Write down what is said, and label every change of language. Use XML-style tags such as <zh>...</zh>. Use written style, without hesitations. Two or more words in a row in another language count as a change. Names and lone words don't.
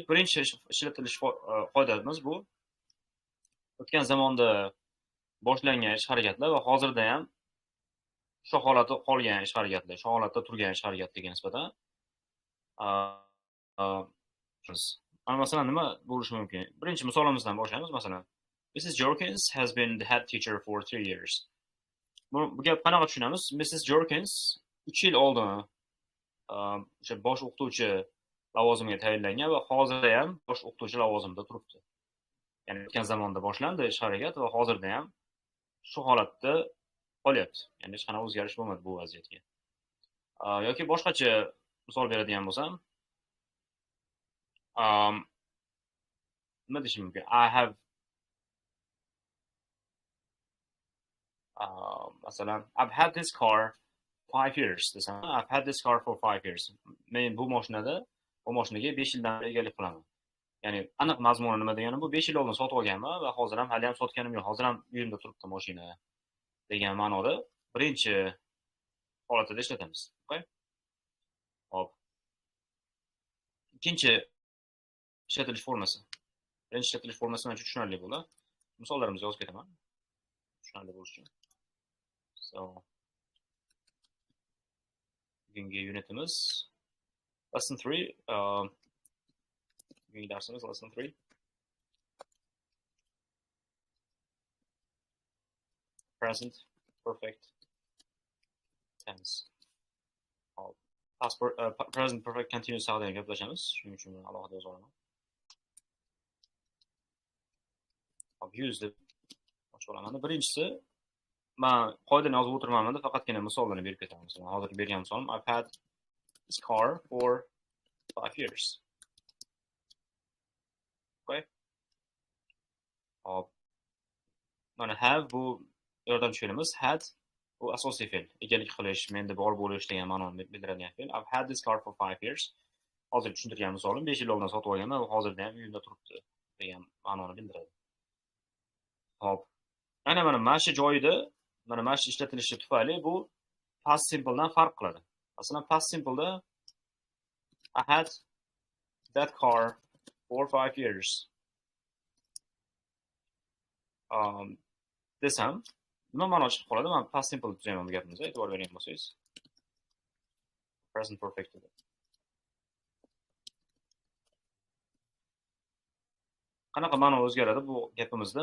<uz>Birinchi ishlatilish qoidamiz bu o'tgan zamonda boshlangan ish harakatlar va hozirda ham shu holatda qolgan ish harakatlar, shu holatda turgan ish harakatlarga nisbatan masalan nima bo'lishi mumkin? Birinchi misolimizdan boshlaymiz. Masalan,</uz> <en>Mrs. Jorkins has been the head teacher for 3 years.</en> <uz>Bu gap qanaqa tushunamiz?</uz> <en>Mrs.</en> <uz>Jorkins 3 yil oldin o'sha bosh o'qituvchi lavozimiga tayinlangan va hozirda ham bosh o'qituvchi lavozimida turibdi. Ya'ni o'tgan zamonda boshlandi ish harakat va hozirda ham shu holatda qolyapti. Ya'ni hech qanaqa o'zgarish bo'lmadi bu vaziyatga. Yoki boshqacha misol beradigan bo'lsam, nima deyishim mumkin? Masalan,</uz> <en>I've had this car 5 years desam, I've had this car for 5 years.</en> <uz>Men bu mashinaga 5 yildan beri egalik qilaman. Ya'ni aniq mazmuni nima degani bu 5 yil oldin sotib olganman va hozir ham hali ham sotganim yo'q. Hozir ham uyimda turibdi mashina degan ma'noda birinchi holatda ishlatamiz. Okay? Hop. Ikkinchi ishlatilish formasi. Birinchi ishlatilish formasi menimcha tushunarli bo'ldi. Misollarimni yozib ketaman. Tushunarli bo'lishi uchun. So, bugungi unitimiz lesson 3. Bugungi darsimiz lesson 3.</uz> <en>Present perfect tense. Present perfect continuous</en> <uz>haqida gaplashamiz. Shuning uchun alohida yozib olaman. Abuse deb ochib olaman. Birinchisi, men qoidani yozib o'tirmayman, faqatgina misollarni berib ketaman. Masalan, hozir bergan misolim,</uz> <en>I've had this car for 5 years.</en> <uz>Okay? Hop. Mana have bu yordamchi fe'limiz. Had bu asosiy fe'l. Egalik qilish, menda bor bo'lish degan ma'noni bildiradigan fe'l.</uz> <en>I've had this car for 5 years.</en> <uz>Hozir tushuntirgan misolim 5 yil oldin sotib olganman va hozirda ham uyimda turibdi degan ma'noni bildiradi. Hop. Mana mana shu joyida, mana shu ishlatilishi tufayli bu</uz> <en>past simple</en> <uz>dan farq qiladi.</uz> <en>Masalan, past simple da I had that car for 5 years.</en> <uz>Desam, nima ma'no chiqib qoladi? Men</uz> <en>past simple</en> <uz>tuzayman bu gapimizga, e'tibor bering bo'lsangiz. Present perfect edi. Qanaqa ma'no o'zgaradi bu gapimizda?</uz>